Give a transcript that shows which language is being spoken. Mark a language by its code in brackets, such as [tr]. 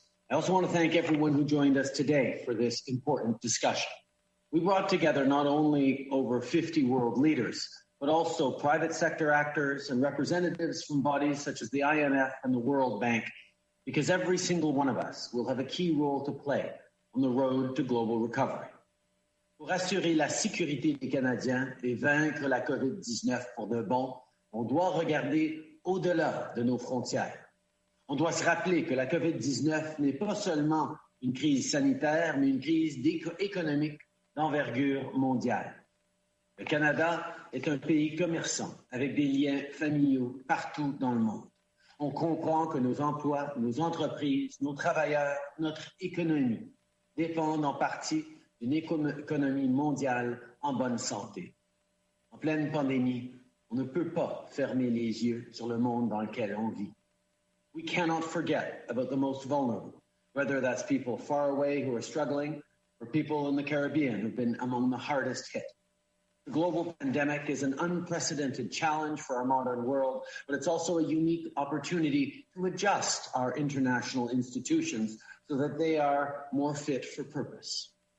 [en] I also want to thank everyone who joined us today for this important discussion. We brought together not only over 50 world leaders, but also private sector actors and representatives from bodies such as the IMF and the World Bank, because every single one of us will have a key role to play on the road to global recovery. [fr] Pour assurer la sécurité des Canadiens et vaincre la COVID-19 pour de bon, on doit regarder au-delà de nos frontières. On doit se rappeler que la COVID-19 n'est pas seulement une crise sanitaire, mais une crise économique d'envergure mondiale. Le Canada est un pays commerçant avec des liens familiaux partout dans le monde. On comprend que nos emplois, nos entreprises, nos travailleurs, notre économie dépendent en partie d'une économie mondiale en bonne santé. En pleine pandémie, on ne peut pas fermer les yeux sur le monde dans lequel on vit. [en] We cannot forget about the most vulnerable, whether that's people far away who are struggling or people in the Caribbean who've been among the hardest hit. The global pandemic is an unprecedented challenge for our modern world, but it's also a unique opportunity to adjust our international institutions so that they are more fit for purpose.